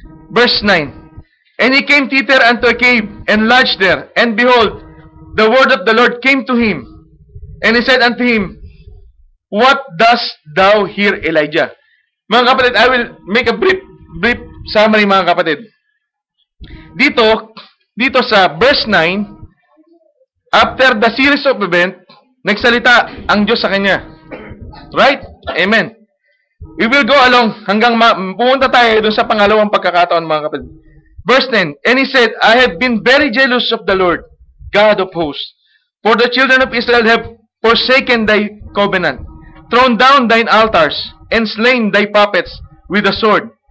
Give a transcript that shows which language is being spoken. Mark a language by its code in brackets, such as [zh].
[en] Verse 9. And he came thither unto a cave, and lodged there. And behold, the word of the Lord came to him. And he said unto him, What dost thou here, Elijah? Mga kapatid, I will make a brief summary, [tl] mga kapatid. Dito sa [en] verse 9, after the series of event, [tl] nagsalita ang Diyos sa kanya. [en] Right? Amen. We will go along [tl] hanggang pumunta tayo dun sa pangalawang pagkakataon, mga kapatid. [en] Verse 10, And he said, I have been very jealous of the Lord, God of hosts, for the children of Israel have forsaken thy covenant, thrown down thine altars, and slain thy prophets with the sword.